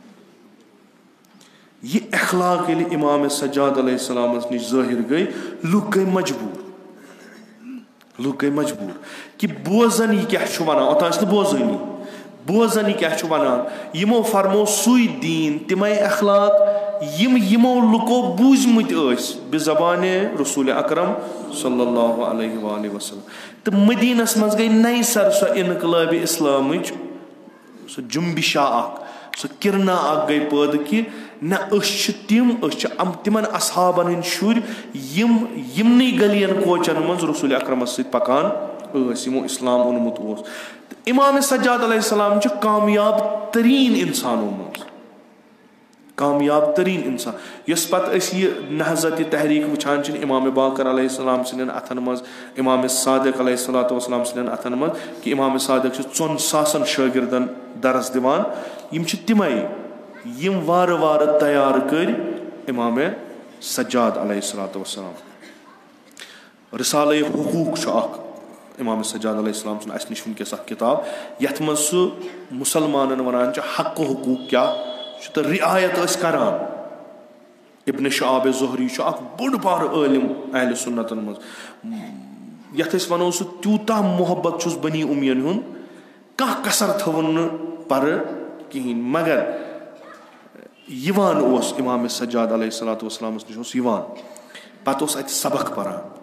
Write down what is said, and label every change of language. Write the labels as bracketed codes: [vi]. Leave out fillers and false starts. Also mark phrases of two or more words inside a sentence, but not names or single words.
[ks] یہِ اخلاق ییٚلہِ امام سجاد علیہ السلامس نِش ظٲہر گٔے, لُکھ گٔے مجبوٗر کہِ بوزن یہِ کیاہ چھُ ونان, اوٚتام ٲسۍ نہٕ بوزٲنی, بوزن یہِ کیاہ چھُ ونان. یِمو فرمو سُے دیٖن, تِمے اخلاق یِم یِمو لُکو بوٗزمٕتۍ ٲسۍ بہِ زبانہِ رسول اکرم [ar] صلی اللہ علیہ وآلہ وسلم. [ks] تہٕ مدیٖنس منٛز گٔے نَیہِ سر سۄ انقلابِ اسلامٕچ سۄ جُمبِشا اکھ, سۄ کِرنا اکھ گٔے پٲدٕ کہِ نہ أسۍ چھِ تِم, أسۍ چھِ تِمن اصحابن ہٕنٛدۍ شُرۍ یِم یِمنٕے گلین کوچن منٛز رسول اکرمس سۭتۍ پکان ٲسۍ, یِمو اسلام اوٚنمُت اوس. تہٕ امام سجاد علیہ السلام چھُ کامیاب تریٖن انسانو منٛز, کامیاب تریٖن انسان. یۄس پتہٕ أسۍ یہِ نہضت یہِ تحریٖک وٕچھان چھِ امام باقر [ar] علیہ السلام [ks] سٕنٛدٮ۪ن اتھن منٛز, امام صادق [ar] علیہ الصلوۃ والسلام [ks] سٕنٛدٮ۪ن اتھن منٛز, کہِ امام صادق چھُ 4,000 شٲگردن درس دِوان, یِم چھِ تِمے یِم وارٕ وارٕ تیار کٔرۍ امام سجاد [ar] علیہ الصلوۃ والسلام. [ks] رسالہ حقوٗق چھُ اکھ امام سجاد [ar] علیہ السلام [ks] سُنٛد اسہِ نِش وٕنکیٚس اکھ کِتاب, یتھ منٛز سُہ مُسلمانن ونان چھُ حق و حقوٗق کیاہ چھُ تہٕ رعایت ٲسۍ کران. ابن شہاب زہری چھُ اکھ بوٚڑ بارٕ عٲلِم اہلِ سُنتن منٛز, یتھ أسۍ ونو سُہ تیوٗتاہ محبت چھُس بنی اُمین ہُنٛد, کانٛہہ کثر تھٲوُن نہٕ پرٕ کِہینۍ, مگر یِوان اوس امام سجاد [ar] علیہ الصلوۃ [ks] والسلامس نِش اوس یِوان, پتہٕ اوس اتہِ سبق پران.